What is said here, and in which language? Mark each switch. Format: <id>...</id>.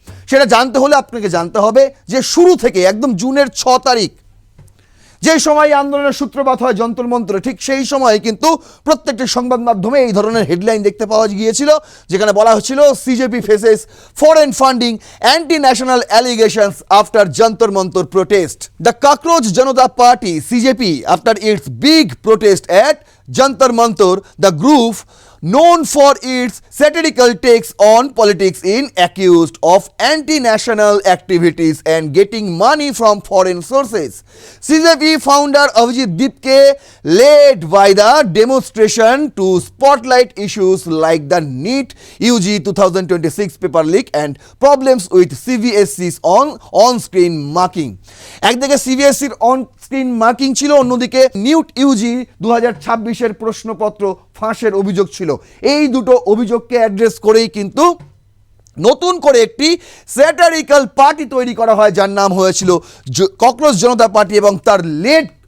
<bn>সেটা জানতে হলে আপনাকে জানতে হবে যে শুরু থেকে একদম জুনের 6 তারিখ যে সময় আন্দোলনের সূত্রপাত হয় যন্তর মন্তরে, ঠিক সেই সময় কিন্তু প্রত্যেকটি সংবাদ মাধ্যমে এই ধরনের হেডলাইন দেখতে পাওয়া গিয়েছিল, যেখানে বলা হচ্ছিল</bn> <en>CJP faces foreign funding, anti national allegations after Jantar Mantar protest. The cockroach Janata party CJP, after its big protest at Jantar Mantar, the group known for its satirical takes on politics in accused of anti-national activities and getting money from foreign sources. CJP founder Avijit Dipke led by the demonstration to spotlight issues like the NEET UG 2026 paper leak and problems with CBSE's on-screen marking.</en> <bn>একদিকে CBSEর on-screen marking ছিল, অন্যদিকে Newt UG 2026 প্রশ্নপত্র ফাঁসের অভিযোগ ছিল। এই দুটো অভিযোগকে address করেই কিন্তু নতুন করে একটি স্যাটারিক্যাল পার্টি তৈরি করা হয়, যার নাম হয়েছিল ককরোচ জনতা পার্টি, এবং তার লিড</bn>